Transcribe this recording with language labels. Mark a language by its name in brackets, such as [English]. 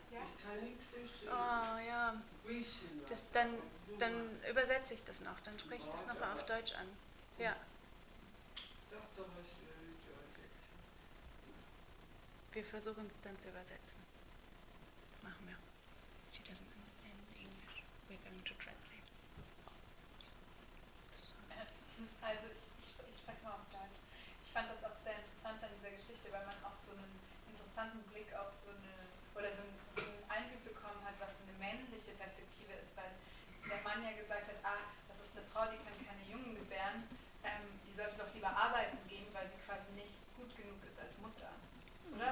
[German] Ja? Oh, ja. Dann übersetze ich das noch. Dann spreche ich das nochmal auf Deutsch an. Ja. Wir versuchen es dann zu übersetzen. Das machen wir. [English] She doesn't understand English. We're going to translate. [German] Also ich spreche mal auf Deutsch. Ich fand das auch sehr interessant an dieser Geschichte, weil man auch so einen interessanten Blick auf so einen Einblick bekommen hat, was eine männliche Perspektive ist, weil der Mann ja gesagt hat, das ist eine Frau, die kann keine Jungen gebären, die sollte doch lieber arbeiten gehen, weil sie quasi nicht gut genug ist als Mutter. Oder?